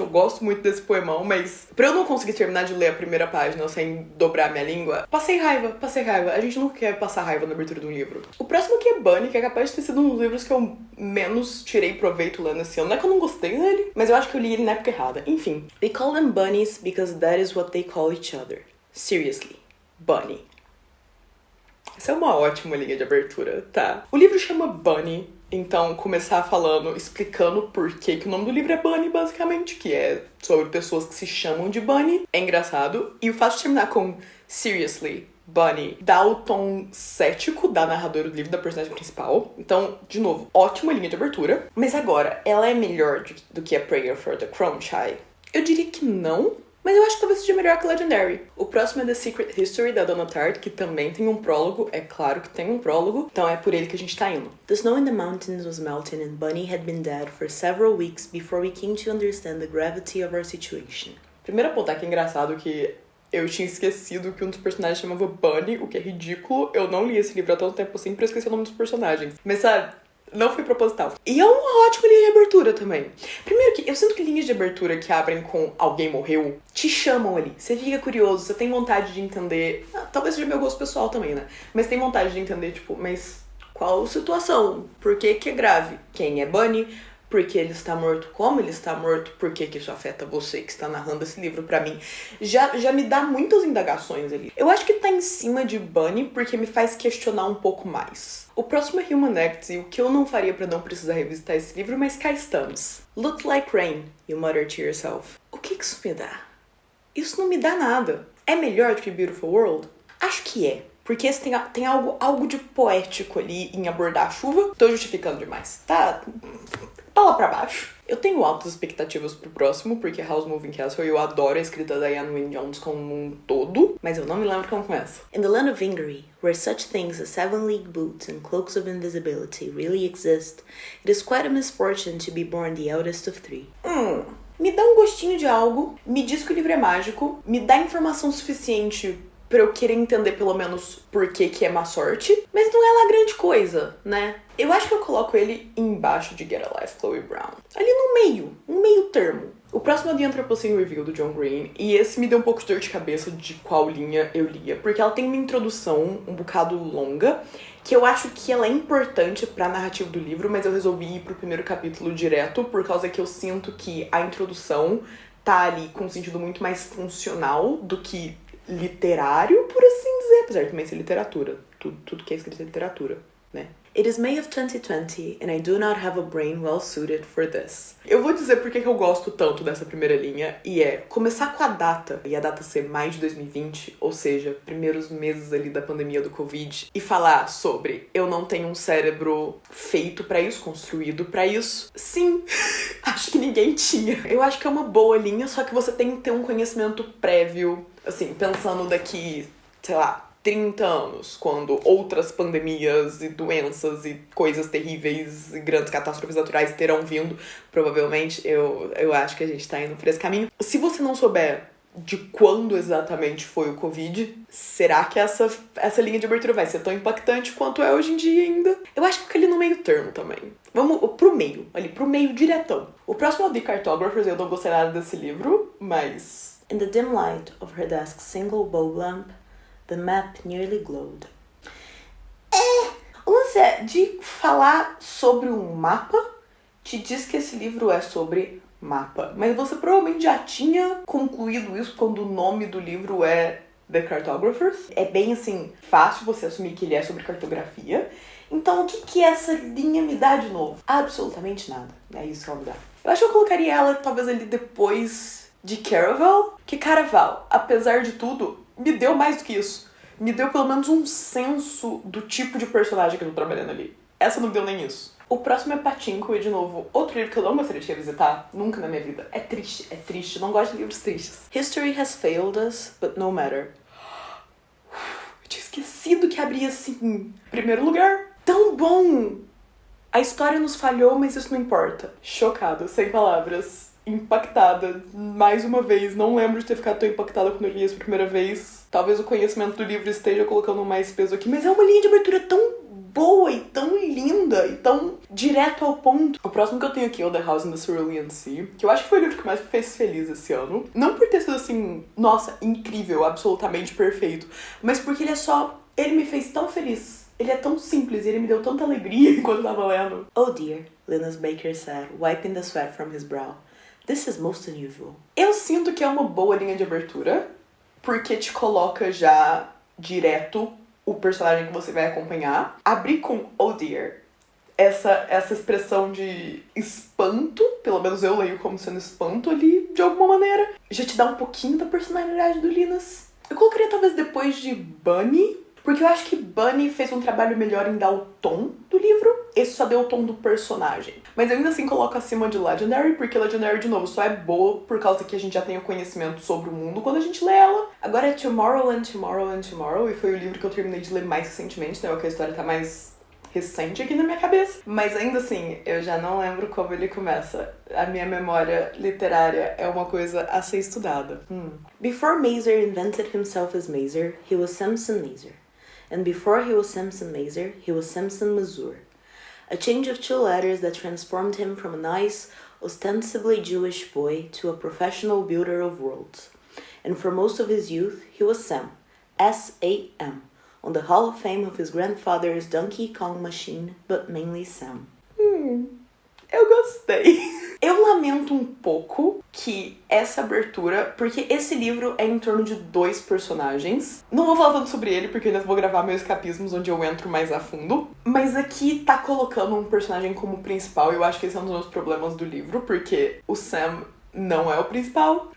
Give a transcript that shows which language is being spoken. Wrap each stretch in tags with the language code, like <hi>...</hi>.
<pt>Eu gosto muito desse poemão, mas pra eu não conseguir terminar de ler a primeira página sem dobrar minha língua, passei raiva. A gente não quer passar raiva na abertura de um livro. O próximo aqui é Bunny, que é capaz de ter sido um dos livros que eu menos tirei proveito lendo esse ano. Não é que eu não gostei dele, mas eu acho que eu li ele na época errada. Enfim.</pt> <en>They call them bunnies because that is what they call each other. Seriously. Bunny.</en> <pt>Essa é uma ótima linha de abertura, tá? O livro chama Bunny, então começar falando, explicando por que o nome do livro é Bunny, basicamente, que é sobre pessoas que se chamam de Bunny. É engraçado. E o fato de terminar com</pt> <en>Seriously, Bunny,</en> <pt>dá o tom cético da narradora do livro, da personagem principal. Então, de novo, ótima linha de abertura. Mas agora, ela é melhor do que a Prayer for the Crownshy? Eu diria que não. Mas eu acho que talvez seja melhor que Legendary. O próximo é The Secret History, da Donna Tartt, que também tem um prólogo. É claro que tem um prólogo. Então é por ele que a gente tá indo.</pt> <en>The snow in the mountains was melting and Bunny had been dead for several weeks before we came to understand the gravity of our situation.</en> <pt>Primeiro apontar que é engraçado que eu tinha esquecido que um dos personagens chamava Bunny, o que é ridículo. Eu não li esse livro há tanto tempo assim pra esquecer o nome dos personagens. Mas sabe, Não foi proposital. E é uma ótima linha de abertura também. Primeiro que eu sinto que linhas de abertura que abrem com alguém morreu te chamam ali. Você fica curioso, você tem vontade de entender. Talvez seja meu gosto pessoal também, né? Mas tem vontade de entender, tipo, mas qual a situação? Por que que é grave? Quem é Bunny? Por que ele está morto? Como ele está morto? Por que que isso afeta você que está narrando esse livro pra mim? Já me dá muitas indagações ali. Eu acho que tá em cima de Bunny porque me faz questionar um pouco mais. O próximo é Human Acts e o que eu não faria pra não precisar revisitar esse livro, mas cá estamos.</pt> <en>Looks like rain, you mutter to yourself.</en> <pt>O que isso me dá? Isso não me dá nada. É melhor do que Beautiful World? Acho que é. Porque esse tem algo de poético ali em abordar a chuva. Tô justificando demais. Tá lá pra baixo. Eu tenho altas expectativas pro próximo, porque House Moving Castle eu adoro a escrita da Diane Wynne Jones como um todo, mas eu não me lembro como começa.</pt> <en>In the land of Vingery, where such things as 7-league boots and cloaks of invisibility really exist, it is quite a misfortune to be born the eldest of 3.</en> <pt>Me dá um gostinho de algo, me diz que o livro é mágico, me dá informação suficiente pra eu querer entender pelo menos por que é má sorte, mas não é lá grande coisa, né? Eu acho que eu coloco ele embaixo de Get a Life, Chloe Brown. Ali no meio, um meio termo. O próximo é The Anthropocene Review, do John Green, e esse me deu um pouco de dor de cabeça de qual linha eu lia, porque ela tem uma introdução um bocado longa, que eu acho que ela é importante pra narrativa do livro, mas eu resolvi ir pro primeiro capítulo direto, por causa que eu sinto que a introdução tá ali com um sentido muito mais funcional do que literário, por assim dizer, apesar de também ser literatura. Tudo que é escrito é literatura, né?</pt> <en>It is May of 2020 and I do not have a brain well suited for this.</en> <pt>Eu vou dizer por que eu gosto tanto dessa primeira linha, e é começar com a data, e a data ser maio de 2020, ou seja, primeiros meses ali da pandemia do Covid, e falar sobre eu não tenho um cérebro feito pra isso, construído pra isso. Sim, acho que ninguém tinha. Eu acho que é uma boa linha, só que você tem que ter um conhecimento prévio, assim, pensando daqui, sei lá, 30 anos, quando outras pandemias e doenças e coisas terríveis e grandes catástrofes naturais terão vindo, provavelmente, eu acho que a gente tá indo por esse caminho. Se você não souber de quando exatamente foi o Covid, será que essa linha de abertura vai ser tão impactante quanto é hoje em dia ainda? Eu acho que ali no meio termo também. Vamos pro meio, ali pro meio diretão. O próximo é o The Cartographers, eu não gostei nada desse livro, mas...</pt> <en>In the dim light of her desk's single bulb lamp, the map nearly glowed.</en> <pt>O lance é de falar sobre um mapa, te diz que esse livro é sobre mapa. Mas você provavelmente já tinha concluído isso quando o nome do livro é The Cartographers. É bem, assim, fácil você assumir que ele é sobre cartografia. Então, o que essa linha me dá de novo? Absolutamente nada. É isso que ela me dá. Eu acho que eu colocaria ela, talvez, ali depois de Caraval. Que Caraval, apesar de tudo, me deu mais do que isso. Me deu pelo menos um senso do tipo de personagem que eu tô trabalhando ali. Essa não deu nem isso. O próximo é Pachinko, e de novo, outro livro que eu não gostaria de revisitar, nunca na minha vida. É triste, não gosto de livros tristes.</pt> <en>History has failed us, but no matter.</en> <pt>Eu tinha esquecido que abria assim, primeiro lugar. Tão bom! A história nos falhou, mas isso não importa. Chocada, sem palavras. Impactada, mais uma vez. Não lembro de ter ficado tão impactada quando eu li isso pela primeira vez. Talvez o conhecimento do livro esteja colocando mais peso aqui, mas é uma linha de abertura tão boa e tão linda e tão direto ao ponto. O próximo que eu tenho aqui é o The House in the Cerulean Sea, que eu acho que foi o livro que mais me fez feliz esse ano. Não por ter sido assim, nossa, incrível, absolutamente perfeito, mas porque ele me fez tão feliz. Ele é tão simples e ele me deu tanta alegria enquanto eu tava lendo.</pt> <en>Oh dear, Linus Baker said, wiping the sweat from his brow. This is most unusual.</en> <pt>Eu sinto que é uma boa linha de abertura, porque te coloca já direto o personagem que você vai acompanhar. Abrir com</pt> <en>oh dear,</en> <pt>essa expressão de espanto, pelo menos eu leio como sendo espanto ali, de alguma maneira, já te dá um pouquinho da personalidade do Linus. Eu colocaria talvez depois de Bunny, porque eu acho que Bunny fez um trabalho melhor em dar o tom do livro. Esse só deu o tom do personagem. Mas eu ainda assim coloco acima de Legendary, porque Legendary, de novo, só é boa por causa que a gente já tem o conhecimento sobre o mundo quando a gente lê ela. Agora é Tomorrow and Tomorrow and Tomorrow, e foi o livro que eu terminei de ler mais recentemente, né? Porque a história tá mais recente aqui na minha cabeça. Mas ainda assim, eu já não lembro como ele começa. A minha memória literária é uma coisa a ser estudada.</pt> <en>Before Mazer invented himself as Mazer, he was Samson Mazer. And before he was Samson Mazer, he was Samson Mazur. A change of 2 letters that transformed him from a nice, ostensibly Jewish boy to a professional builder of worlds. And for most of his youth, he was Sam, S-A-M, on the Hall of Fame of his grandfather's Donkey Kong machine, but mainly Sam.</en> <pt>Eu gostei. Eu lamento um pouco que essa abertura, porque esse livro é em torno de 2 personagens. Não vou falar tanto sobre ele, porque eu ainda vou gravar meus escapismos onde eu entro mais a fundo. Mas aqui tá colocando um personagem como principal, e eu acho que esse é um dos meus problemas do livro, porque o Sam não é o principal.</pt>